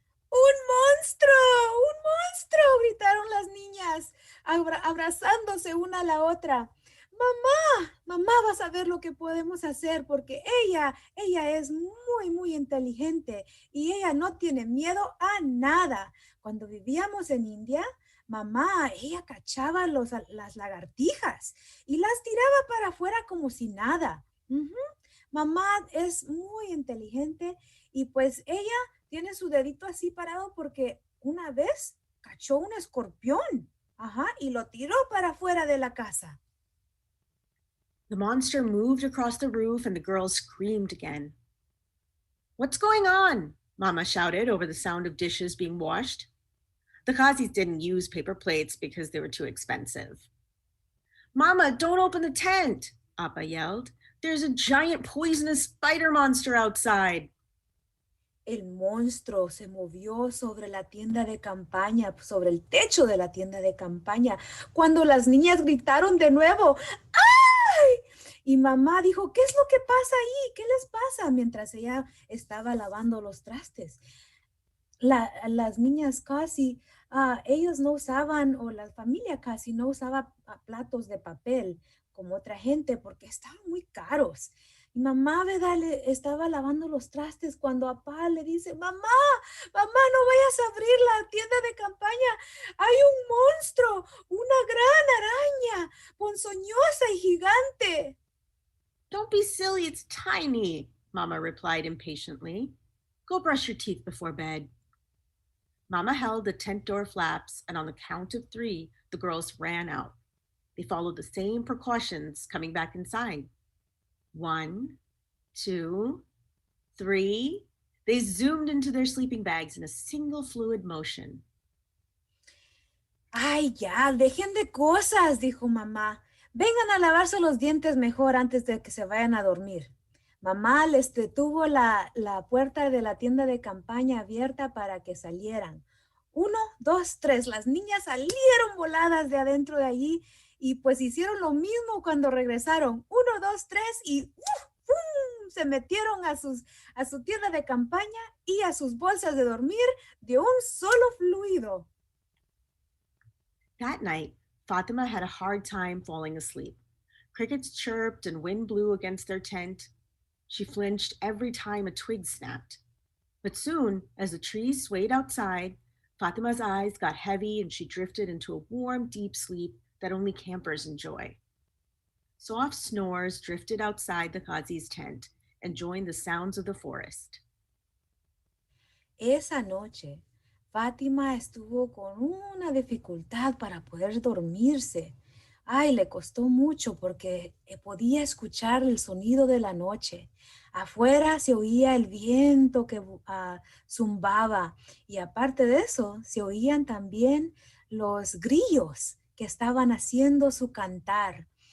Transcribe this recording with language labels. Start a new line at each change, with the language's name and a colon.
Spanish: ¡Un monstruo! ¡Un monstruo!, gritaron las niñas, abrazándose una a la otra. Mamá, vas a ver lo que podemos hacer porque ella es muy inteligente y ella no tiene miedo a nada. Cuando vivíamos en India, ella cachaba las lagartijas y las tiraba para afuera como si nada. Mamá es muy inteligente y pues ella tiene su dedito así parado porque una vez cachó un escorpión, y lo tiró para afuera de la casa.
English: The monster moved across the roof and the girls screamed again. What's going on? Mama shouted over the sound of dishes being washed. The Kazis didn't use paper plates because they were too expensive. Mama, don't open the tent, Appa yelled. There's a giant poisonous spider monster outside.
Spanish: El monstruo se movió sobre la tienda de campaña, sobre el techo de la tienda de campaña, cuando las niñas gritaron de nuevo, ¡ay! Y mamá dijo, ¿qué es lo que pasa ahí? ¿Qué les pasa? Mientras ella estaba lavando los trastes. Las niñas casi, ellos no usaban, o la familia casi no usaba platos de papel como otra gente porque estaban muy caros. Y mamá, ¿verdad? Le estaba lavando los trastes cuando a papá le dice, mamá, mamá, no vayas a abrir la tienda de campaña. Hay un monstruo, una gran araña, ponzoñosa y gigante.
English: Don't be silly, it's tiny, Mama replied impatiently. Go brush your teeth before bed. Mama held the tent door flaps, and on the count of 3, the girls ran out. They followed the same precautions coming back inside. 1, 2, 3. They zoomed into their sleeping bags in a single fluid motion.
Spanish: Ay, ya, dejen de cosas, dijo mamá. Vengan a lavarse los dientes mejor antes de que se vayan a dormir. Mamá les detuvo la puerta de la tienda de campaña abierta para que salieran. 1, 2, 3. Las niñas salieron voladas de adentro de allí y pues hicieron lo mismo cuando regresaron. 1, 2, 3 y ¡fum! Se metieron a su tienda de campaña y a sus bolsas de dormir de un solo fluido.
English: That night, Fatima had a hard time falling asleep. Crickets chirped and wind blew against their tent. She flinched every time a twig snapped. But soon, as the trees swayed outside, Fatima's eyes got heavy and she drifted into a warm, deep sleep that only campers enjoy. Soft snores drifted outside the Qazi's tent and joined the sounds of the forest.
Spanish: Esa noche, Fátima estuvo con una dificultad para poder dormirse. Ay, le costó mucho porque podía escuchar el sonido de la noche. Afuera se oía el viento que zumbaba y aparte de eso, se oían también los grillos que estaban haciendo su cantar.